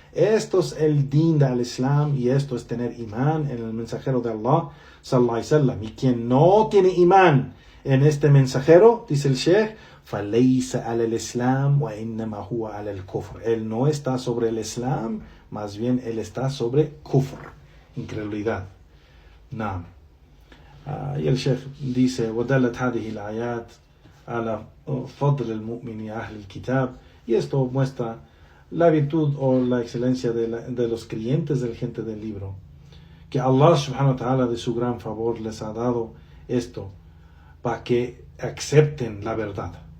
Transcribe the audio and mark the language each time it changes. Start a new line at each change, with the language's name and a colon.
Spanish: Esto es el din del Islam, y esto es tener imán en el mensajero de Allah sallallahu alaihi wasallam. Y quien no tiene imán en este mensajero, dice el Sheikh,
Arabic: فَلَيْسَ عَلَى الْإِسْلَامِ وَإِنَّمَا هُوَ عَلَى الْكُفْرِ.
Spanish: Él no está sobre el Islam, más bien él está sobre kufr, incredulidad. Naam. Y el Sheikh dice:
Arabic: وَدَلَّتْ هَذِهِ الْآيَاتِ عَلَى فَضْلِ الْمُؤْمِنِ أَهْلِ الْكِتَابِ.
Spanish: Y esto muestra la virtud o la excelencia de los creyentes, de la gente del libro, que Allah subhanahu wa ta'ala de su gran favor les ha dado esto para que acepten la verdad.